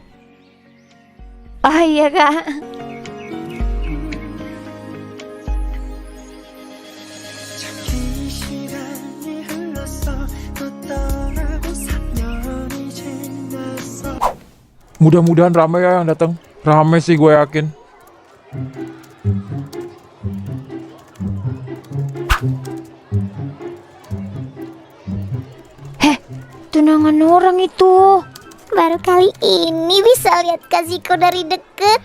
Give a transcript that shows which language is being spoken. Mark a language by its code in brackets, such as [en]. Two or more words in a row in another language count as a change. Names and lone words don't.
[id] Oh iya kak. [ko] 긴 시간이 흘렀어 너 떠나고 3년이 지났어 [id] Mudah-mudahan ramai ya yang datang. Ramai sih gue yakin. Tunangan orang itu. Baru kali ini bisa lihat Kaziko dari deket.